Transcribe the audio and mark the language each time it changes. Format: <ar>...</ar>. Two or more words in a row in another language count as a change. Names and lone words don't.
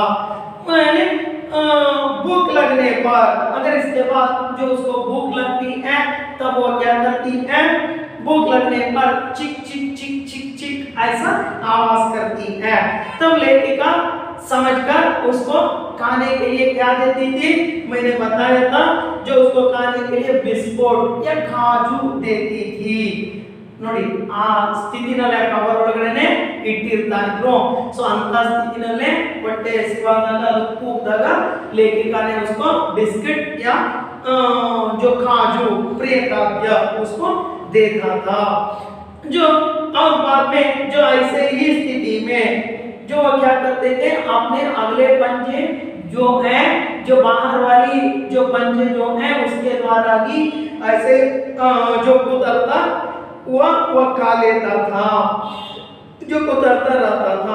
<hi>मैंने भूख लगने पर, अगर इसके बाद जो उसको भूख लगती है तब वो क्या करती है, भूख लगने पर चिक चिक चिक चिक चिक ऐसा आवाज करती है। तब लेखिका समझकर उसको खाने के लिए क्या देती थी, मैंने बताया था, जो उसको खाने के लिए बिस्कुट या काजू देती थी।</hi> <kn>ನೋಡಿ ಆ ಸ್ಥಿತಿನಲ್ಲೇ ಕವರ್ ಒಳಗಡೆನೆ ಇಟ್ಟಿರ್ತಾ ಇದ್ರು। ಸೊ ಅಂತ ಸ್ಥಿತಿನಲ್ಲೇ ಹೊಟ್ಟೆ ಹಸಿವಾದಾಗ ಅದು ಕೂಗ್ದಾಗ</kn> <hi>लेखिकाने उसको बिस्किट या जो काजू प्रिय खाद्य उसको देता था। जो और बाद में जो ऐसे ही स्थिति में जो क्या करते थे, अपने अगले पंजे जो है, जो बाहर वाली जो पंजे जो है उसके द्वारा ही ऐसे जो कुतरता वह खा लेता था, जो कुतरता रहता था।</hi>